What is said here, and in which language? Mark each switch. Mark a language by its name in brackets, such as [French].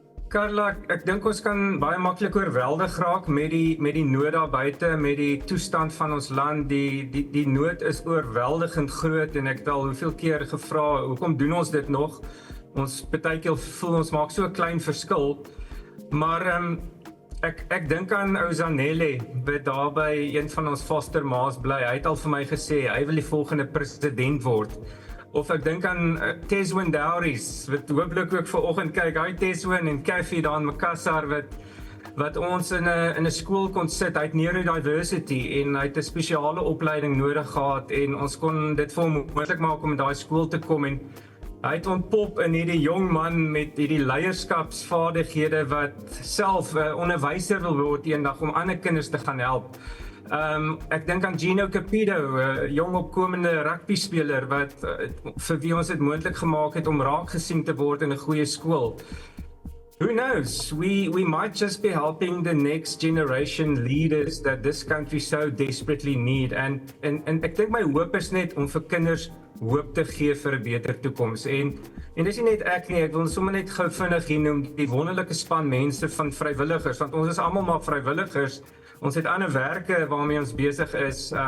[Afrikaans] Carla, ek dink ons kan baie maklik oorweldig raak met die nood daar buite, met die toestand van ons land. Die nood is oorweldigend groot en ek het al hoeveel keer gevra, hoekom doen ons dit nog? Ons partykeer voel ons maak so 'n klein verskil. Maar ek dink aan ou Zanele, wat daar by een van ons foster ma's bly. Hy het al vir my gesê hy wil die volgende president word. Of ek dink aan Teswin Dowries, wat hooplik ook vanoggend kyk. Hy Teswin en Kathy daar in Makassar wat ons in 'n skool kon sit. Hy het neurodiversity en hy het 'n spesiale opleiding nodig gehad en ons kon dit vir hom moontlik maak om in daai skool te kom en hy het ontpop in hierdie jong man met hierdie leierskapsvaardighede wat self 'n onderwyser wil word eendag om ander kinders te gaan help. Ek dink aan Gino Capido, 'n jong opkomende rugbyspeler wat vir wie ons dit moontlik gemaak het om raak gesien te word in 'n goeie skool. [English] Who knows? We might just be helping the next generation leaders that this country so desperately need. [Afrikaans] En ek dink my hoop is net om vir kinders hoop te gee vir 'n beter toekoms. En dis nie net ek nie, ek wil sommer net gou vinnig hier noem die wonderlike span mense van vrywilligers, want ons is almal maar vrywilligers. Ons het ander werke waarmee ons besig is.